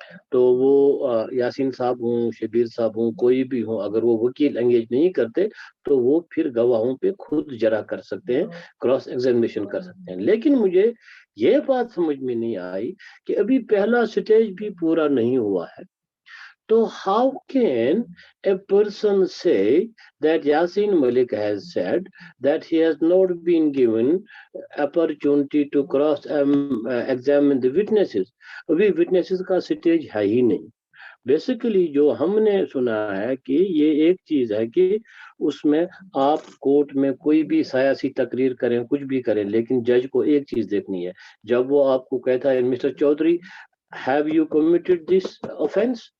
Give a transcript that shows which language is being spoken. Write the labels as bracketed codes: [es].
[ur] تو وہ یاسین صاحب ہوں, شبیر صاحب ہوں, کوئی بھی ہوں, اگر وہ وکیل انگیج نہیں کرتے تو وہ پھر گواہوں پہ خود جرا کر سکتے ہیں, کراس ایگزامینیشن کر سکتے ہیں. لیکن مجھے یہ بات سمجھ میں نہیں آئی کہ ابھی پہلا سٹیج بھی پورا نہیں ہوا ہے. [en] تو how can a person say that Yasin Malik has said that he has not been given opportunity to cross examine the witnesses? [ur] ابھی witnesses کا سٹیج ہے ہی نہیں. بیسیکلی جو ہم نے سنا ہے کہ یہ ایک چیز ہے کہ اس میں آپ کورٹ میں کوئی بھی سیاسی تقریر کریں, کچھ بھی کریں, لیکن جج کو ایک چیز دیکھنی ہے. جب وہ آپ کو کہتا ہے mister Chaudhry [en] have you committed this offense,